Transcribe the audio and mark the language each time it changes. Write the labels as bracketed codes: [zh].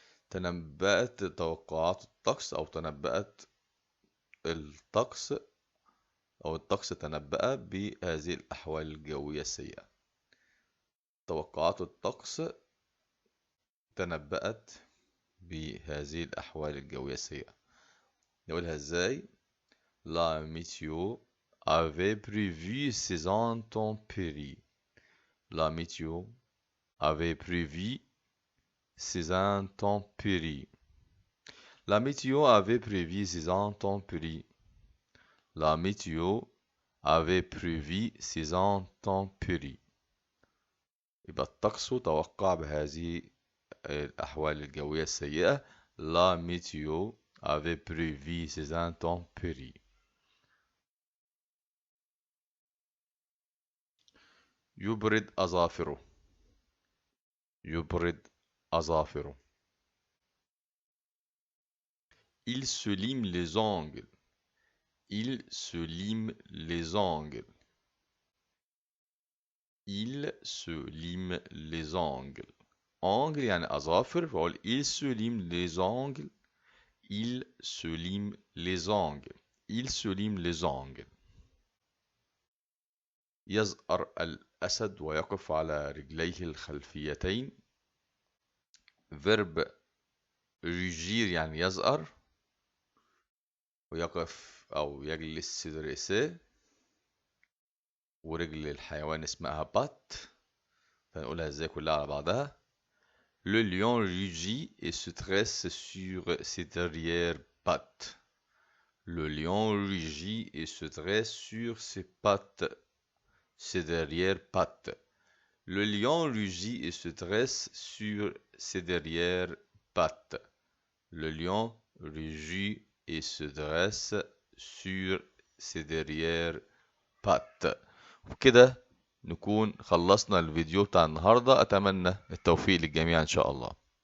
[ar] تنبأت توقعات الطقس أو تنبأت الطقس أو الطقس تنبأ بهذه الأحوال الجوية السيئة. توقعات الطقس تنبأت بهذه الأحوال الجوية السيئة. نقولها إزاي؟ [fr] La météo avait prévu ces intempéries. La météo avait prévu ces intempéries. La météo avait prévu ces intempéries. La météo avait prévu ces intempéries. [ar] يبقى الطقس توقع بهذه الأحوال الجوية السيئة. [fr] La météo avait prévu ces intempéries. [ar] يبرد أظافره. يبرد أظافره. [fr] Il se lime les ongles. Il se lime les ongles. Il se lime les ongles. [ar] ongles يعني أظافر. [fr] فأقول il se lime les ongles. Il se lime les ongles. Il se lime les ongles. [ar] يزأر الأسد ويقف على رجليه الخلفيتين. verb rugir يعني يزأر ويقف أو يجلس سيدريسيه. ورجل الحيوان اسمها بات. فنقولها ازاي كلها على بعضها. [fr] Le lion rugit et se dresse sur ses derrières pattes. Le lion rugit et se dresse sur ses pattes, ses derrières pattes. Le lion rugit et se dresse sur ses derrières pattes. Le lion rugit et se dresse sur ses derrières pattes. [ar] وبكده نكون خلصنا الفيديو بتاع النهاردة. أتمنى التوفيق للجميع إن شاء الله.